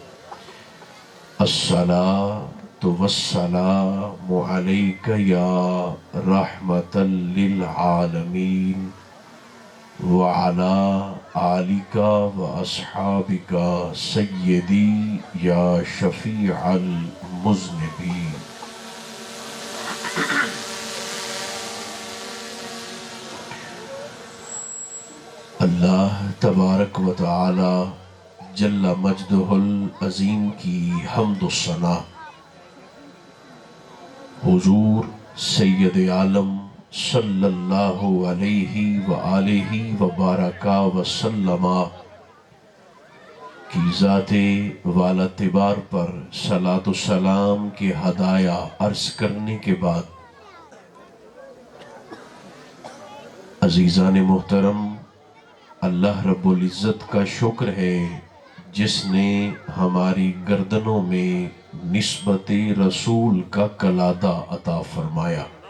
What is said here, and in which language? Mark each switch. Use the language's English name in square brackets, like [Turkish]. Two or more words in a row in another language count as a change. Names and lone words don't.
[Arabic] الصلاة والسلام عليك يا رحمة للعالمين وعلى آلك وأصحابك سيدي يا شفيع المذنبين. [Urdu] اللہ [Arabic] تبارك وتعالى جل مجده العظيم [Urdu] کی حمد و ثنا حضور سید عالم [Arabic] صلى الله عليه وآله وبارك وسلم [Urdu] کی ذاتِ والا تبار پر صلاۃ سلام کے ہدایا عرض کرنے کے بعد, عزیزان محترم، اللہ [Arabic] رب العزة [Urdu] کا شکر ہے جس نے ہماری گردنوں میں نسبت رسول کا قلادہ عطا فرمایا.